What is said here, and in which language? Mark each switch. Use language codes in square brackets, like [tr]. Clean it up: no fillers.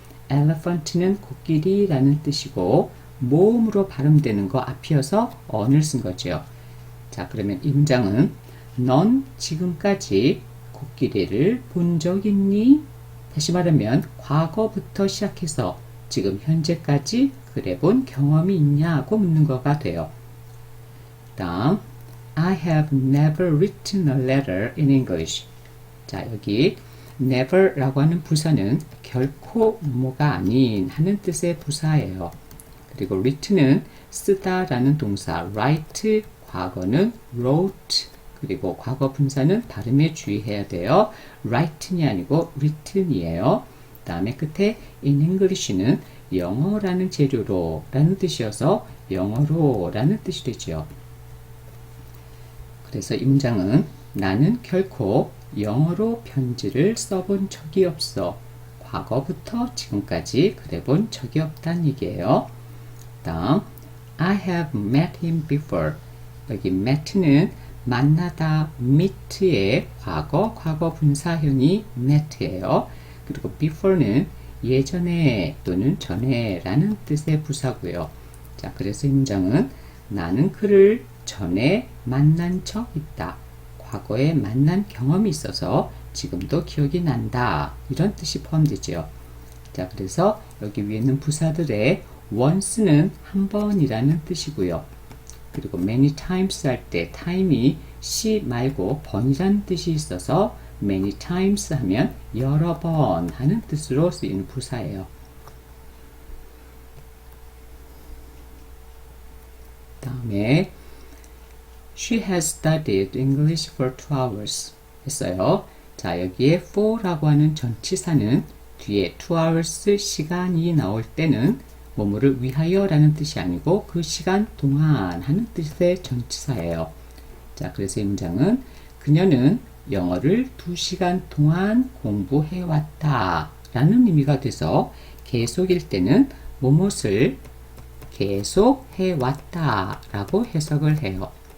[ko] elephant는 코끼리 라는 뜻이고 모음으로 발음되는 거 앞이어서 on을 쓴 거죠. 자, 그러면 이 문장은 넌 지금까지 코끼리를 본 적 있니? 다시 말하면 과거부터 시작해서 지금 현재까지 그래 본 경험이 있냐고 묻는 거가 돼요. [en] 다음 I have never written a letter in English. [ko] 자, 여기 never 라고 하는 부사는 결코 뭐가 아닌 하는 뜻의 부사예요. 그리고 written은 쓰다 라는 동사 write, 과거는 wrote, 그리고 과거 분사는 발음에 주의해야 돼요. write이 아니고 written이에요. 그 다음에 끝에 [en] in English [ko] 는 영어라는 재료로 라는 뜻이어서 영어로 라는 뜻이 되죠. 그래서 이 문장은 나는 결코 영어로 편지를 써본 적이 없어. 과거부터 지금까지 그래 본 적이 없다는 얘기예요. [en] 다음 I have met him before. [ko] 여기 met는 만나다 meet의 과거 분사형이 met예요. 그리고 before는 예전에 또는 전에 라는 뜻의 부사고요. 자, 그래서 이 문장은 나는 그를 전에 만난 적 있다. 과거에 만난 경험이 있어서 지금도 기억이 난다. 이런 뜻이 포함되죠. 자, 그래서 여기 위에 있는 부사들의 once는 한 번이라는 뜻이고요. 그리고 [en] many times [ko] 할 때 time이 시 말고 번이라는 뜻이 있어서 many times 하면 여러 번 하는 뜻으로 쓰이는 부사예요. [en] 다음에 She has studied English for 2 hours [ko] 했어요. 자, 여기에 for라고 하는 전치사는 뒤에 [en] 2 hours [ko] 시간이 나올 때는 뭐뭐를 위하여 라는 뜻이 아니고 그 시간 동안 하는 뜻의 전치사예요. 자, 그래서 이 문장은 그녀는 영어를 2시간 동안 공부해왔다 라는 의미가 돼서 계속일 때는 뭐뭇을 계속 해왔다 라고 해석을 해요.